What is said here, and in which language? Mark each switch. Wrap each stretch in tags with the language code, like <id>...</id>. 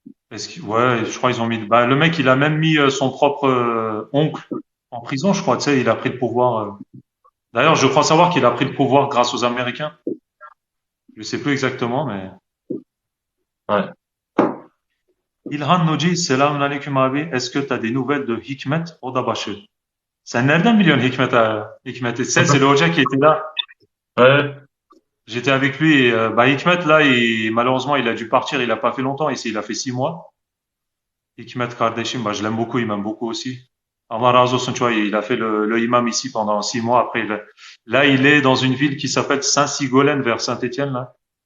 <fr>Ouais, je crois qu'ils ont mis. Bah, le mec, il a même mis son propre oncle en prison, je crois. Tu sais, il a pris le pouvoir. D'ailleurs, je crois savoir qu'il a pris le pouvoir grâce aux Américains. Je sais plus exactement, mais. Ouais.</fr> <tr>İlhan Noci, selamun aleyküm abi.</tr> <fr>Est-ce que tu as des nouvelles de Hikmet Odabaşı?</fr> <tr>Sen nereden biliyorsun Hikmet'i?</tr> <fr>C'est le Hoca qui était là. Ouais. J'étais avec lui et bah, Hikmet, là, malheureusement, il a dû partir. Il a pas fait longtemps ici. Il a fait 6 mois. Hikmet kardeşim, bah, je l'aime beaucoup. Il m'aime beaucoup aussi.</fr> <tr>Allah razı olsun,</tr> <fr>tu vois, il a fait le imam ici pendant 6 mois. Après, là, il est dans une ville qui s'appelle Saint-Sigolène vers Saint-Étienne, là.</fr>